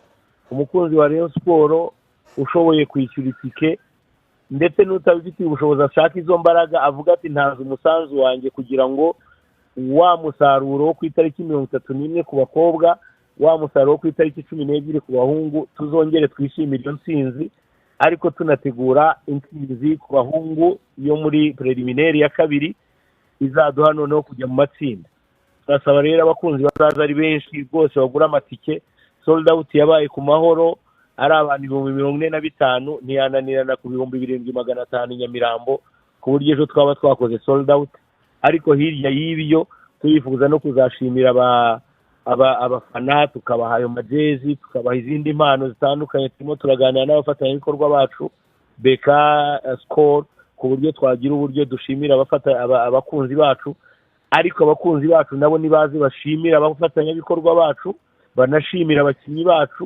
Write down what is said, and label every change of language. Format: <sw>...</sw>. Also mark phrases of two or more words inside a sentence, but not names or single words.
<rw>umukunzi wa Rayon Sport ushoboye kwishyura itike ndetse n'utabifitiye ubushobozi ashaka izo mbaraga, avuga ati ntanze umusanzu wanjye kugira ngo wa musaruro wo ku itariki 31 ku bakobwa, wa musaruro wo ku itariki 12 ku bahungu, tuzongere twishimire iyo ntsinzi, ariko tunategura intsinzi ku bahungu yo muri preliminaire ya kabiri izaduha noneho kujya mu matsinda. turasaba rero abakunzi bazaza ari benshi rwose bagura amatike.</rw> <en>sold out</en> <rw>yabaye ku mahoro, ari abantu 45,000, ntiyananirana ku 7,500 Nyamirambo, ku buryo ejo twaba twakoze</rw> <en>sold out.</en> <rw>ariko hirya y'ibyo turifuza no kuzashimira abafana, tukabaha ayo majezi, tukabaha izindi mpano zitandukanye. turimo turaganira n'abafatanyabikorwa bacu Beka Score ku buryo twagira uburyo dushimira abakunzi bacu, ariko abakunzi bacu nabo nibaze bashimira abafatanyabikorwa bacu, banashimira abakinnyi bacu.</rw>